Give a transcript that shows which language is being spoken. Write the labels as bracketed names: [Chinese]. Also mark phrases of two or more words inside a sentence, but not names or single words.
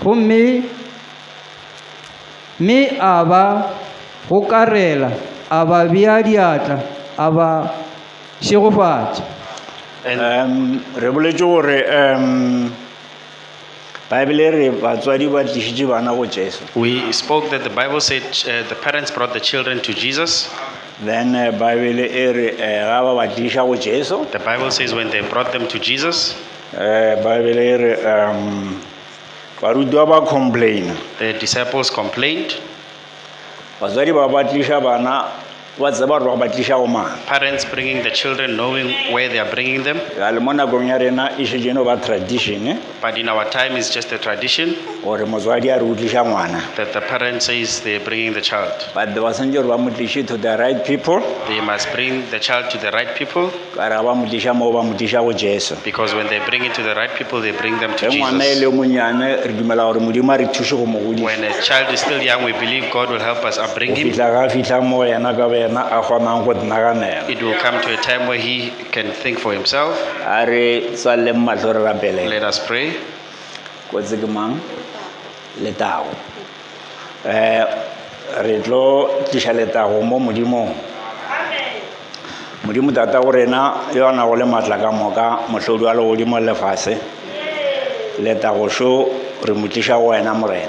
[Northern Sotho] gomme a ba gokarela a ba bea diatla a ba šegofatša. re boletse gore Bible re batswadi ba tlišitše bana go Jesu. [English] We spoke that the Bible said the parents brought the children to Jesus. [Northern Sotho] Then Bible e re ga ba ba tliša go Jesu. [English] The Bible says when they brought them to Jesus, [Northern Sotho] Bible e re barutwa ba complain. [English] the disciples complained. [Northern Sotho] Batswadi ba ba tliša bana ba tseba gore ba tliša go mang. [English] Parents bringing the children, knowing where they are bringing them. [Northern Sotho] Le mo nakong ya rena e šetše no ba tradition [English] But in our time, it's just a tradition [Northern Sotho] gore motswadi a re o tliša ngwana. [English] that the parent says they're bringing the child. [Northern Sotho] But ba santse gore ba mo tliše [English] to the right people. They must bring the child to the right people, [Northern Sotho] Ka re ga ba mo tliša moo ba mo tliša go Jesu. [English] because when they bring it to the right people, they bring them to [Northern Sotho] Ge ngwana e [English] Jesus. [Northern Sotho] le monyane re dumela gore modimo a re thuse go mo godisa. [English] When a child is still young, we believe God will help us upbring [Northern Sotho] Go [English] him. [Northern Sotho] fitlha ga fitlha mo yena ka wena a kgonang go naganela. [English] It will come to a time where he can think for himself. [Northern Sotho] A re tswaleng matlho re rapele. [English] Let us pray. [Northern Sotho] Kotse ke mang? Letago. Re tlo tliša letago mo modimong. Modimo tata go rena yo a nago le maatla ka moka mohlodi wa legodimo le lefase. Letago šo re mo tliša go wena morena.